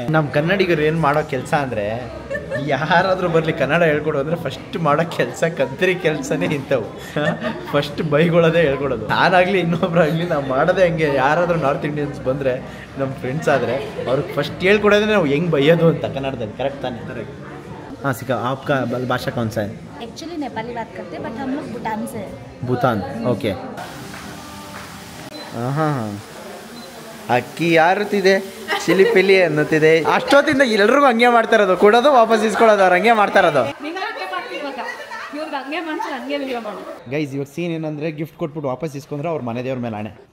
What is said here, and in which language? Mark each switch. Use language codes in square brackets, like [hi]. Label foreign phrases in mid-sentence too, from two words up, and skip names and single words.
[kn] ನಮ್ಮ ಕನ್ನಡಿಗರು ಏನು ಮಾಡೋ ಕೆಲಸ ಅಂದರೆ, ಯಾರಾದರೂ ಬರಲಿ ಕನ್ನಡ ಹೇಳ್ಕೊಡು ಅಂದರೆ ಫಸ್ಟ್ ಮಾಡೋ ಕೆಲಸ ಕದ್ರಿ ಕೆಲಸನೇ ಇಂಥವು. ಫಸ್ಟ್ ಬೈಗೊಳ್ಳೋದೇ ಹೇಳ್ಕೊಡೋದು. ನಾನಾಗಲಿ ಇನ್ನೊಬ್ರಾಗಲಿ ನಾವು ಮಾಡೋದೇ ಹಂಗೆ. ಯಾರಾದರೂ [en] North Indians [kn] ಬಂದರೆ, ನಮ್ಮ ಫ್ರೆಂಡ್ಸ್ ಆದರೆ ಅವ್ರಿಗೆ ಫಸ್ಟ್ ಹೇಳ್ಕೊಡೋದೇ ನಾವು ಹೆಂಗೆ ಬೈಯೋದು ಅಂತ ಕನ್ನಡದಲ್ಲಿ. ಕರೆಕ್ಟ್ ತಾನೆ? [hi] हाँ सिखा. आपका भाषा कौन सा है? एक्चुअली नेपाली बात करते हैं, बट हम लोग भूटान से हैं. [kn] ಭೂತಾನ್. ಓಕೆ. ಹಾಂ ಅಕ್ಕಿ ಯಾರುತ್ತಿದೆ ಚಿಲಿ ಪಿಲಿ ಅನ್ನುತ್ತಿದೆ. ಅಷ್ಟೊತ್ತಿಂದ ಎಲ್ರಿಗೂ ಹಂಗೆ ಮಾಡ್ತಾ ಇರೋದು, ಕೊಡೋದು ವಾಪಸ್ ಇಸ್ಕೊಳ್ಳೋದು. ಅವ್ರು ಹಂಗೆ ಮಾಡ್ತಾ ಇರೋದು. ಹಂಗೆ ಮನುಷ್ಯ ಹಂಗೆ ವಿಡಿಯೋ ಮಾಡು. ಗೈಸ್ ಇವಾಗ ಸೀನ್ ಏನಂದ್ರೆ ಗಿಫ್ಟ್ ಕೊಟ್ಬಿಟ್ಟು ವಾಪಸ್ ಇಸ್ಕೊಂಡ್ರೆ ಅವ್ರ ಮನೆ ದೇವ್ರ ಮೇಲೆ ಆಣೆ.